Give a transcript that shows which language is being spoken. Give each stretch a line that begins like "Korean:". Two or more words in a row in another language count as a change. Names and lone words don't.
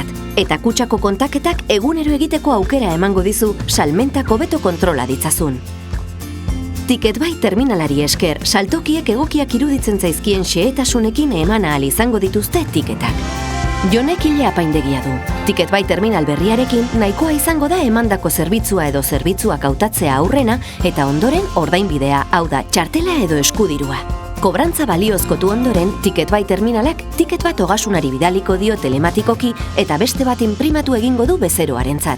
Basque: Eta kutxako kontaketak egunero egiteko aukera emango dizu salmentak hobeto kontrola ditzazun. Ticket Buy terminalari esker, saltokiek egokiak iruditzen zaizkien xehetasunekin eman ahal izango dituzte tiketak. Jonek hile apaindegia du. Ticket Buy terminal berriarekin nahikoa izango da emandako zerbitzua edo zerbitzuak hautatzea aurrena eta ondoren ordainbidea, hau da txartela edo eskudirua. Kobrantza baliozkotu ondoren, Ticket Buy terminalak tiket bat ogasunari bidaliko dio telematikoki eta beste bat inprimatu egingo du bezeroarentzat.